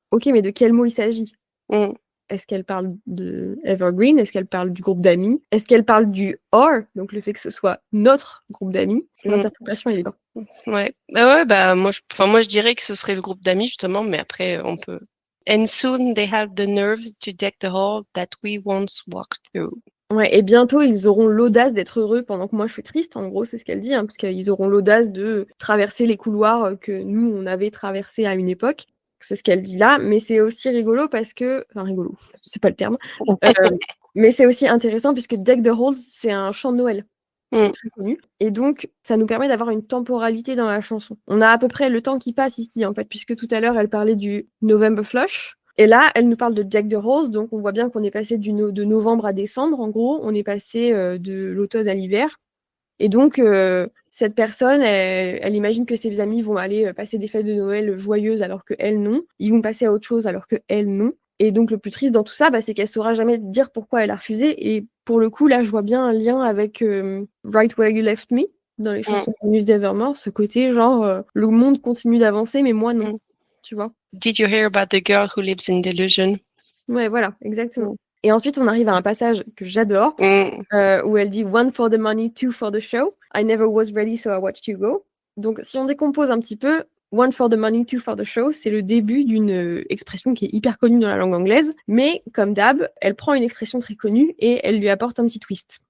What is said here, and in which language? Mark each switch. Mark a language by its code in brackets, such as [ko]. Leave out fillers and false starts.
[fr] Ok, mais de quel mot il s'agit? Est-ce qu'elle parle de Evergreen? Est-ce qu'elle parle du groupe d'amis? Est-ce qu'elle parle du or? Donc le fait que ce soit notre groupe d'amis. L'interprétation est libre. Ouais. Moi je dirais que ce serait le groupe d'amis justement, mais après on peut. [en] And soon they have the nerve to deck the hall that we once walked through. [fr] Ouais, et bientôt ils auront l'audace d'être heureux pendant que moi je suis triste. En gros, c'est ce qu'elle dit, parce qu'ils auront l'audace de traverser les couloirs que nous on avait traversés à une époque. C'est ce qu'elle dit là, mais c'est aussi rigolo parce que, enfin rigolo, c'est pas le terme, mais c'est aussi intéressant puisque Deck the Halls, c'est un chant de Noël très connu, et donc ça nous permet d'avoir une temporalité dans la chanson. On a à peu près le temps qui passe ici en fait, puisque tout à l'heure elle parlait du November Flush. Et là, elle nous parle de Deck the Halls, donc on voit bien qu'on est passé de novembre à décembre, en gros, on est passé de l'automne à l'hiver. Et donc, cette personne, elle imagine que ses amis vont aller passer des fêtes de Noël joyeuses alors qu'elle, non. Ils vont passer à autre chose alors qu'elle, non. Et donc, le plus triste dans tout ça, c'est qu'elle saura jamais dire pourquoi elle a refusé. Et pour le coup, là, je vois bien un lien avec Right Where You Left Me, dans les chansons de Muse d'Evermore, ce côté genre, le monde continue d'avancer, mais moi, non. Tu vois? [en] Did you hear about the girl who lives in delusion? [fr] Ouais, voilà, exactement. Et ensuite, on arrive à un passage que j'adore, où elle dit « [en] One for the money, two for the show. I never was ready, so I watched you go. [fr] » Donc, si on décompose un petit peu, « [en] One for the money, two for the show [fr] », c'est le début d'une expression qui est hyper connue dans la langue anglaise, mais comme d'hab, elle prend une expression très connue et elle lui apporte un petit twist.